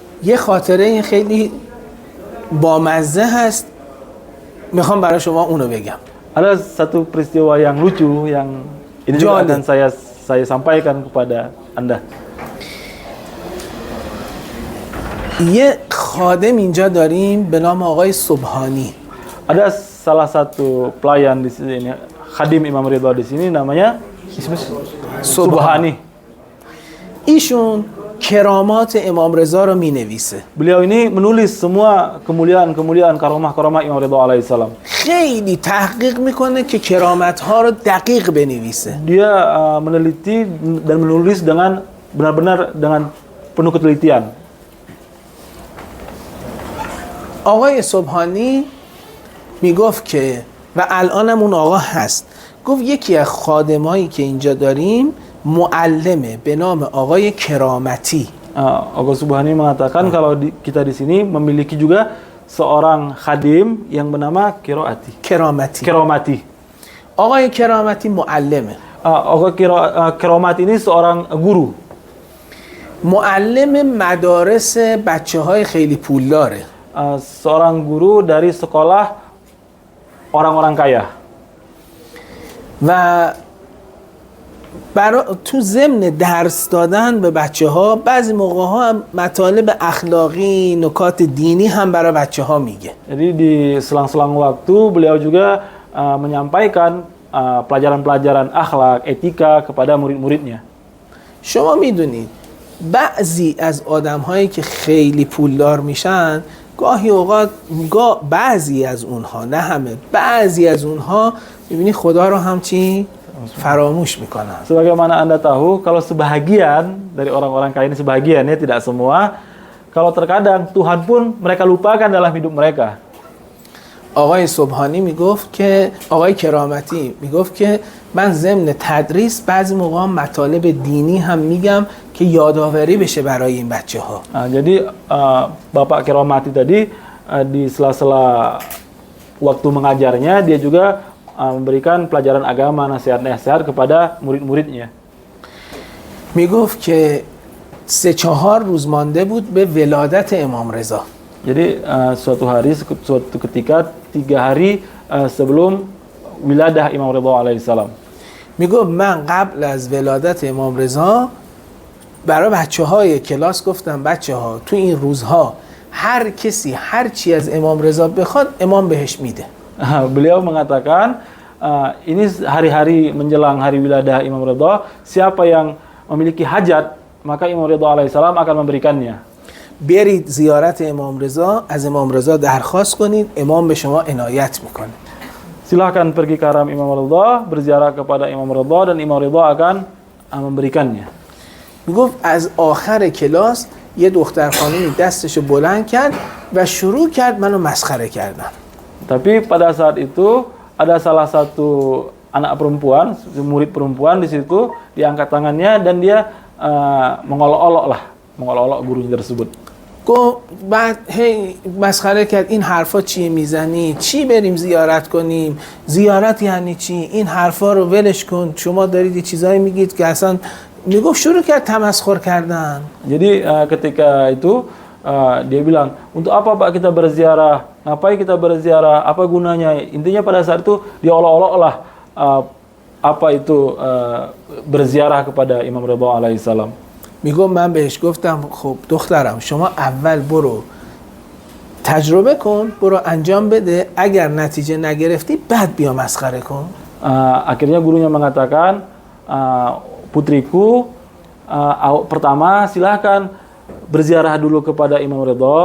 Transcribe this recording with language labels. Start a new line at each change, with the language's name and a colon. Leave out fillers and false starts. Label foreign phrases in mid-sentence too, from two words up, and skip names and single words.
Persian: یه خاطره این خیلی بامزه هست، میخوام برای شما اونو بگم.
Indonesian: Ada satu peristiwa yang lucu yang ini juga akan saya sampaikan kepada Anda.
Persian: یه خادم اینجا داریم به نام آقای سبحانی.
Indonesian: Ada salah satu pelayan di sini, khadim Imam Ridha di sini namanya Subhani.
Persian: ایشون کرامات امام رضا رو مینویسه.
Indonesian: Beliau ini menulis semua kemuliaan-kemuliaan karamah-karamah Imam Ridha alaihissalam.
Persian: خیلی تحقیق میکنه که کرامت ها رو دقیق بنویسه.
Indonesian: Dia meneliti dan menulis dengan benar-benar dengan penuh ketelitian.
Persian: آقای سبحانی میگفت که و الانم اون آقا هست، گفت یکی از خادمایی که اینجا داریم معلمه به نام آقای کرامتی.
Indonesian: Agha Subhani mengatakan kalau kita di sini memiliki juga seorang khadim yang bernama Kiramati.
Persian: آقای کرامتی معلمه.
Indonesian: Agha Kiramati ini seorang guru.
Persian: معلم مدارس بچه های خیلی پولداره.
Indonesian: Seorang guru dari sekolah orang-orang kaya.
Persian: و تو ضمن درس دادن به بچه ها بعضی موقع ها هم مطالب اخلاقی، نکات دینی هم برای بچه ها میگه.
Indonesian: Jadi di selang-selang waktu beliau juga menyampaikan pelajaran-pelajaran akhlak, etika kepada murid-muridnya.
Persian: شما میدونید بعضی از آدم هایی که خیلی پولدار میشن گاهی اوقات بعضی از اونها، نه همه، بعضی از اونها میبینی خدا رو همچین فراموش میکنن.
Indonesian: Sebagaimana Anda tahu, kalau sebahagian dari orang-orang kaya ini, sebahagian ya, tidak semua, kalau terkadang Tuhan pun mereka lupakan dalam hidup mereka.
Persian: آقای سبحانی میگفت که آقای کرامتی میگفت که من ضمن تدریس بعضی موقع مطالب دینی هم میگم که یادآوری بشه برای این بچه ها.
Indonesian: Jadi Bapak Kiramati tadi di sela-sela waktu mengajarnya dia juga memberikan pelajaran agama, nasihat-nasihat kepada murid-muridnya.
Persian: میگفت که 3-4 روز مانده بود به ولادت امام رضا.
Indonesian: Jadi suatu ketika 3 hari sebelum wiladah Imam Ridha alaihissalam.
Persian: میگفت من قبل از ولادت امام رضا برای بچه‌های کلاس گفتم بچه‌ها تو این روزها هر کسی هر چی از امام رضا بخواد امام بهش میده.
Indonesian: Beliau mengatakan ini hari-hari menjelang hari wiladah Imam Ridha, siapa yang memiliki hajat maka Imam Ridha alaihissalam akan memberikannya.
Persian: برید زیارت امام رضا، از امام رضا درخواست کنید، امام به شما عنایت میکنه.
Indonesian: Silahkan pergi ke haram Imam Ridha, berziarah kepada Imam Ridha dan Imam Ridha akan memberikannya.
Persian: میگفت از آخر کلاس یه دختر خانمی دستشو بلند کرد و شروع کرد منو مسخره کردن.
Indonesian: Tapi pada saat itu ada salah satu anak perempuan, murid perempuan di situ, diangkat tangannya dan dia mengolok-olok gurunya tersebut.
Persian: گفت بعد هی مسخره کرد این حرفا چیه میزنی؟ چی بریم زیارت کنیم؟ زیارت یعنی چی؟ این حرفا رو ولش کن، شما دارید یه چیزایی میگید که اصلا. میگفت شروع کرد تمسخر کردن.
Indonesian: Jadi ketika itu dia bilang, untuk apa Pak kita berziarah? Ngapain kita berziarah? Apa gunanya? Intinya pada saat itu dia olok-olok lah apa itu berziarah kepada Imam Ridha alaihissalam.
Persian: میگم من بهش گفتم خب دخترم شما اول برو تجربه کن، برو انجام بده، اگر نتیجه نگرفتی بعد بیا مسخره کن.
Indonesian: Akhirnya gurunya mengatakan, putriku, pertama silahkan berziarah dulu kepada Imam Ridha.